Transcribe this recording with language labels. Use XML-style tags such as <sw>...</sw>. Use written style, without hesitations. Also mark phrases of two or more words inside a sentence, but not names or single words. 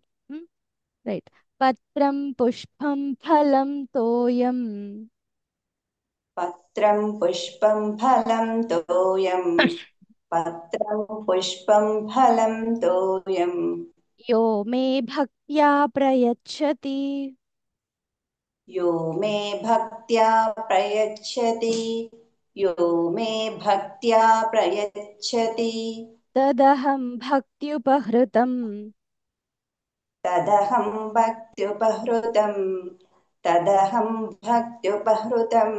<sa>రైట్. పత్రం పుష్పం ఫలం తోయం పత్రం పుష్పం ఫలం తోయం పత్రం పుష్పం ఫలం తోయం యో మే భక్త్యా ప్రయచ్చతి यो मे भक्त्या प्रयच्छति यो मे भक्त्या प्रयच्छति తదహం భక్త్యుపహృతం तदहं भक्त्युपहृतम् तदहं भक्त्युपहृतम्</sa>